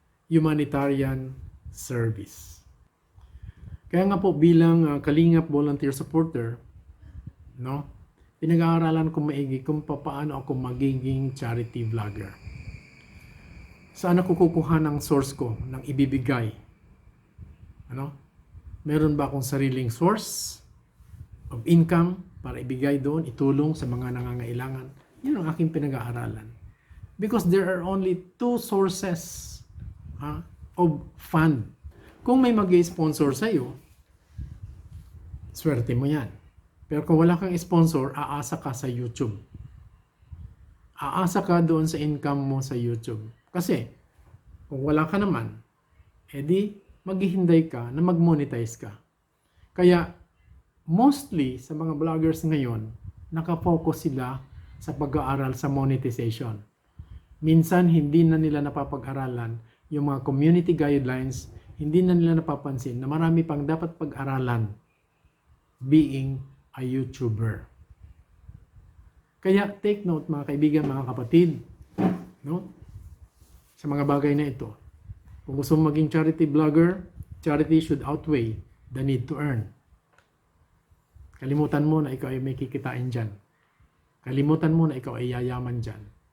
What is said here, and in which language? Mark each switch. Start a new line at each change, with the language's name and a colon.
Filipino: Humanitarian service. Kaya nga po bilang Kalingap volunteer supporter, pinag-aaralan ko maigi kung paano ako magiging charity vlogger. Saan ako kukuha ng source ko, ng ibibigay Ano? Meron ba akong sariling source of income para ibigay doon, itulong sa mga nangangailangan? Yun ang aking pinag-aaralan.
English: Because there are only two sources of fund.
Filipino: Kung may mag-sponsor sa'yo, swerte mo yan. Pero kung wala kang sponsor, aasa ka sa YouTube. Aasa ka doon sa income mo sa YouTube. Kasi, kung wala ka naman, edi maghihinday ka na mag-monetize ka. Kaya, mostly sa mga vloggers ngayon, nakafocus sila sa pag-aaral sa monetization. Minsan, hindi na nila napapag-aralan yung mga community guidelines, hindi na nila napapansin na marami pang dapat pag-aralan
English: being a YouTuber.
Filipino: Kaya take note mga kaibigan, mga kapatid, no? Sa mga bagay na ito. Kung gusto mo maging
English: charity vlogger, charity should outweigh the need to earn.
Filipino: Kalimutan mo na ikaw ay may kikitain dyan. Kalimutan mo na ikaw ay yayaman dyan.